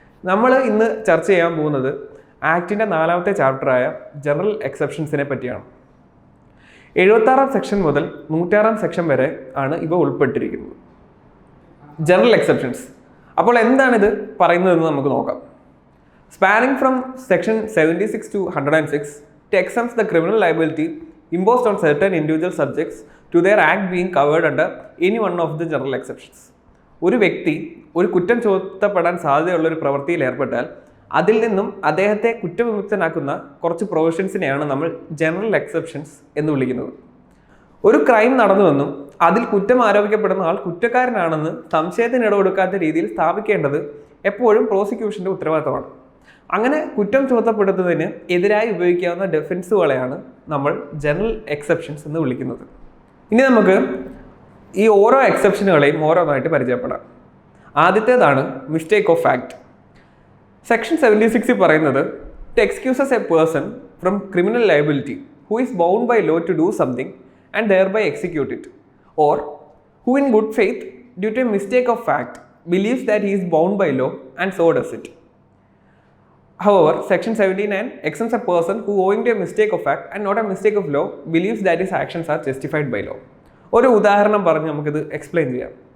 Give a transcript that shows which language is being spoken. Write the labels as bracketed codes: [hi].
[ml] നമ്മൾ ഇന്ന് ചർച്ച ചെയ്യാൻ പോകുന്നത് ആക്ടിൻ്റെ 4ാമത്തെ ചാപ്റ്ററായ ജനറൽ എക്സെപ്ഷൻസിനെ പറ്റിയാണ്. 76ാം സെക്ഷൻ മുതൽ 106ാം സെക്ഷൻ വരെ ആണ് ഇവ ഉൾപ്പെട്ടിരിക്കുന്നത്. ജനറൽ എക്സെപ്ഷൻസ് അപ്പോൾ എന്താണിത് പറയുന്നതെന്ന് നമുക്ക് നോക്കാം. [en] Spanning from section 76 to 106, it exempts the criminal liability imposed on certain individual subjects to their act being covered under any one of the general exceptions. [ml] ഒരു വ്യക്തി ഒരു കുറ്റം ചുമത്തപ്പെടാൻ സാധ്യതയുള്ള ഒരു പ്രവൃത്തിയിൽ ഏർപ്പെട്ടാൽ അതിൽ നിന്നും അദ്ദേഹത്തെ കുറ്റവിമുക്തനാക്കുന്ന കുറച്ച് പ്രൊവിഷൻസിനെയാണ് നമ്മൾ ജനറൽ എക്സെപ്ഷൻസ് എന്ന് വിളിക്കുന്നത്. ഒരു ക്രൈം നടന്നുവെന്നും അതിൽ കുറ്റം ആരോപിക്കപ്പെടുന്ന ആൾ കുറ്റക്കാരനാണെന്ന് സംശയത്തിന് ഇടകൊടുക്കാത്ത രീതിയിൽ സ്ഥാപിക്കേണ്ടത് എപ്പോഴും പ്രോസിക്യൂഷൻ്റെ ഉത്തരവാദിത്തമാണ്. അങ്ങനെ കുറ്റം ചുമത്തപ്പെടുന്നതിന് എതിരായി ഉപയോഗിക്കാവുന്ന ഡിഫൻസുകളെയാണ് നമ്മൾ ജനറൽ എക്സെപ്ഷൻസ് എന്ന് വിളിക്കുന്നത്. ഇനി നമുക്ക് ഈ ഓരോ എക്സെപ്ഷനുകളെയും ഓരോന്നായിട്ട് പരിചയപ്പെടാം. ആദ്യത്തേതാണ് [en] Mistake of fact. [ml] സെക്ഷൻ 76 പറയുന്നത് [en] It excuses a person from criminal liability who is bound by law to do something and thereby execute it or who in good faith due to a mistake of fact believes that he is bound by law and so does it. However, Section 79 exempts a person who, owing to a mistake of fact and not a mistake of law, believes that his actions are justified by law. [ml] ഒരു ഉദാഹരണം പറഞ്ഞ് നമുക്കിത് explain ചെയ്യാം.